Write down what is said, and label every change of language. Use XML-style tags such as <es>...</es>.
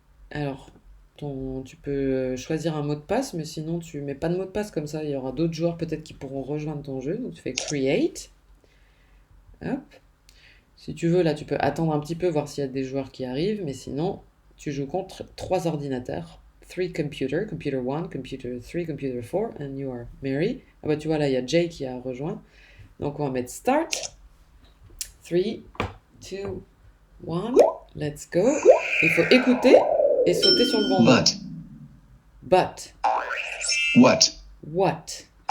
<fr>Alors, tu peux choisir un mot de passe, mais sinon tu mets pas de mot de passe, comme ça il y aura d'autres joueurs peut-être qui pourront rejoindre ton jeu. Donc tu fais Create. Hop. Si tu veux, là tu peux attendre un petit peu, voir s'il y a des joueurs qui arrivent, mais sinon tu joues contre 3 ordinateurs.</fr> <en>3 computer 1, computer 3, computer 4, and you are Mary.</en> <fr>Ah bah tu vois là, il y a Jay qui a rejoint. Donc on va mettre Start.</fr> <en>3, 2, 1, let's go.</en> <fr>Il faut écouter et sauter sur le bon mot.</fr> <en>But. What? What?</en>